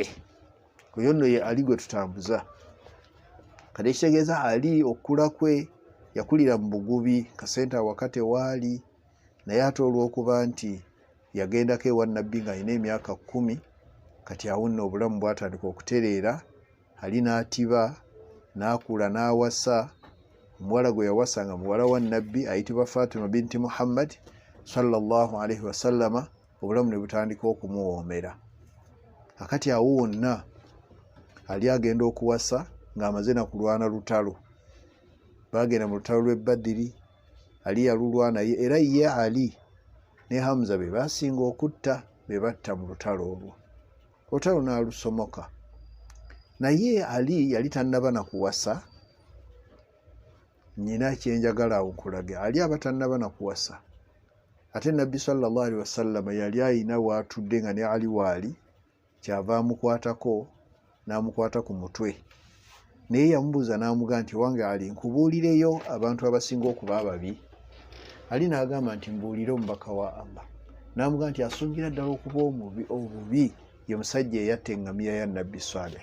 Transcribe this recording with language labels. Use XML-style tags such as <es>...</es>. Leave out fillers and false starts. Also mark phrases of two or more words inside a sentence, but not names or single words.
<lg>Oyo nno ye Ali gwe tutambuza. Kati ekitegeeza Ali okula kwe yakulira mu bugubi, kasente awakati waali, naye ate olw'okuba nti yagendako ewa Nabbi ng'alina emyaka 10, kati awo nno obulamu bwatandika okutereera. Ali n'atiba, n'akula, n'awasa. Omuwala gwe yawasa nga muwala wa Nabbi ayitibwa Fatima binti Muhammad</lg> <ar>صلى الله عليه وسلم.</ar> <lg>Obulamu ne butandika okumuwoomera. Akati awo wonna Ali agenda okuwasa ng'amaze na kulwana lutalo. Bagenda mu lutalo lw'e Badiri, Ali yalulwana, era ye Ali ne Hamza be basinga okutta, be batta mu lutalo olwo. Olutalo n'alusomoka. Naye Ali yali tannaba na kuwasa. Nyina kyenjagala awo nkulage, Ali aba tannaba na kuwasa. Ate Nabbi</lg> <ar>صلى الله عليه وسلم</ar> <lg>yali ayina waatudde nga ne Ali waali, kyava amukwatako n'amukwata ku mutwe naye yamubuuza n'amugaa nti wange Ali nkubuulireyo abantu abasinga okuba ababi. Ali n'agamba nti mbuulire omubaka wa Allah. N'amugaa nti asungira ddala okuba obubi ye musajja eyatta eŋŋamiya ya Nabbi Saleh.</lg>